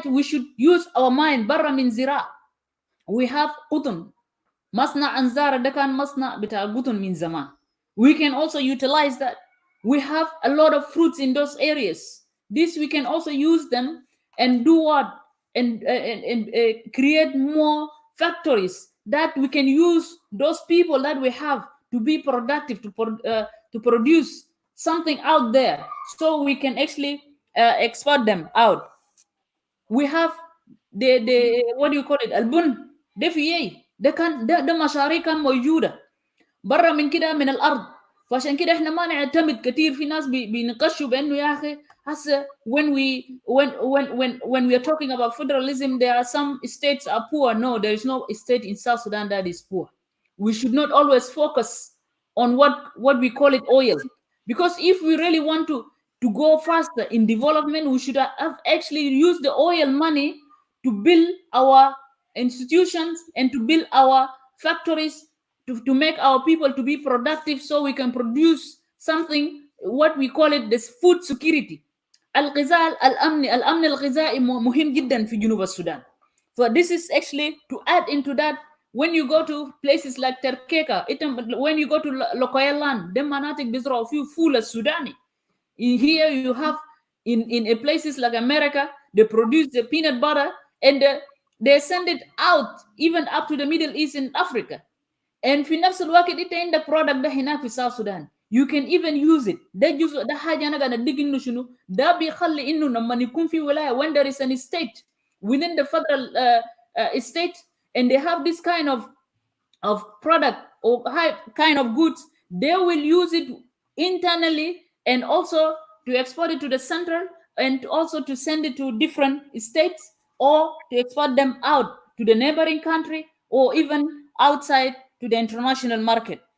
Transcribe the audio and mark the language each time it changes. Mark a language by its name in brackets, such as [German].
[English] we should use our mind [Arabic] برا من زراعة. [English] we have [Arabic] قطن مصنع أنزارة ده كان مصنع بتاع قطن من زمان. [English] we can also utilize that. we have a lot of fruits in those areas. This we can also use them and do what and create more factories that we can use those people that we have to be productive to produce something out there so we can actually export them out. We have the what do you call it [Arabic] البن ده في ايه ده كان ده مشاريع كان موجوده برا من كده من الارض. فعشان كده احنا ما نعتمد كثير. في ناس بينقشوا بانه يا اخي هسه [English] when we are talking about federalism there are some states are poor. No, there is no state in South Sudan that is poor. We should not always focus on what we call it oil, because if we really want to go faster in development, we should have actually used the oil money to build our institutions and to build our factories to make our people to be productive so we can produce something, what we call it this food security. [Arabic] الغذاء الأمن الغذائي مهم جدا في جنوب السودان. [English] So this is actually to add into that. When you go to places like Terkeka, when you go to Lokoya land, them [Arabic] مناطق بيزرعوا فيه فول السوداني. [English] Here you have in places like America, they produce the peanut butter and they send it out even up to the Middle East and Africa. [Arabic] And في نفس الوقت انت عندك product ده هناك في South Sudan. [English] You can even use it. [Arabic] ده جزء ده حاجة أنا قاعد أديك إنه شنو ده بيخلي إنه لما يكون في ولاية [English] when there is an state within the federal state and they have this kind of product or high kind of goods, they will use it internally and also to export it to the central and also to send it to different states or to export them out to the neighboring country or even outside to the international market.